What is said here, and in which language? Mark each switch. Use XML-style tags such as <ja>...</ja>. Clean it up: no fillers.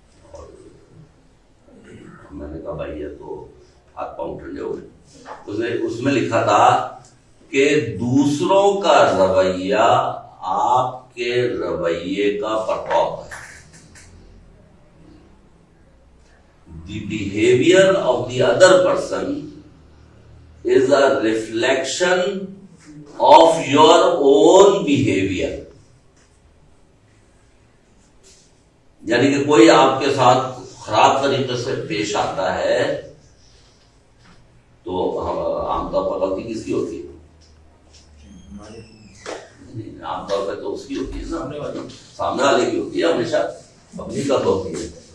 <ur>اور میں نے کہا بھائی یہ تو ہاتھ پاؤں ٹھنڈے ہو گئے. اس میں لکھا تھا کہ دوسروں کا رویہ آپ کے رویے کا پرتوب ہے.</ur> <en>The behavior of the other person is a reflection of your own behavior.</en> <ur>یعنی کہ کوئی آپ کے ساتھ خراب طریقے سے پیش آتا ہے تو عام طور پر غلطی کس کی ہوتی ہے؟ عام طور پہ تو اس کی ہوتی ہے نا, سامنے والے کی ہوتی ہے, ہمیشہ اپنی کب ہوتی ہے.</ur>